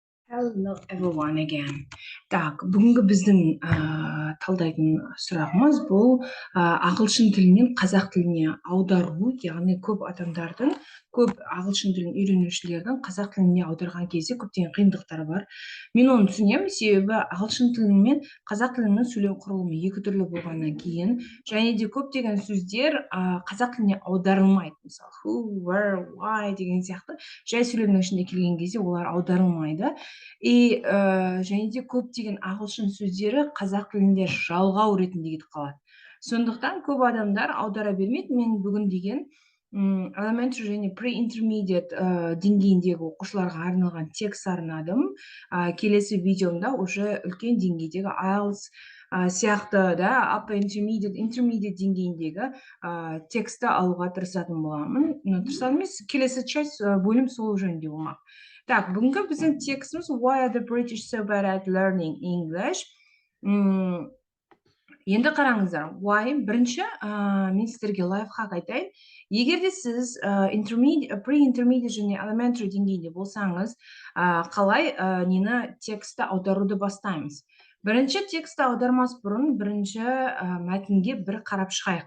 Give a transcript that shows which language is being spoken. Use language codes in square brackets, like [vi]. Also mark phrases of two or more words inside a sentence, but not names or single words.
[en] Hello everyone again. [kk] Так, бүгінгі біздің талдайтын сұрағымыз бұл ағылшын тілінен қазақ тіліне аудару, яғни көп адамдардың, көп ағылшын тілін үйренушілердің қазақ тіліне аударған кезде көптеген қиындықтары бар. Мен оны түсінемін, себебі ағылшын тілі мен қазақ тілінің сөйлем құрылымы екі түрлі болғаннан кейін, және де көптеген сөздер қазақ тіліне аударылмайды. Мысалы, [en] who, where, why [kk] деген сияқты жай сөйлемнің ішінде келген кезде олар аударылмайды. және де көптеген ағылшын сөздері қазақ тілінде жалғау ретінде кетіп қалады. Сондықтан көп адамдар аудара бермейді. Мен бүгін деген elementary және pre-intermediate деңгейіндегі оқушыларға арналған текст арнадым. Келесі видеомда уже үлкен деңгейдегі IELTS сияқты да [en] upper intermediate [kk] деңгейіндегі тексті алуға тырысатын боламын. Тырысатын емес, келесі часть бөлім сол жөнінде болмақ. Так, бүгінгі біздің текстіміз [en] Why are the British so bad at learning English? [kk] Енді қараңыздар, why? Бірінші, мен сіздерге лайфхак айтайын. Егер де сіз pre-intermediate және elementary деңгейінде болсаңыз, қалай нені тексті аударуды бастаймыз? Бірінші тексті аудармас бұрын бірінші мәтінге бір қарап шығайық.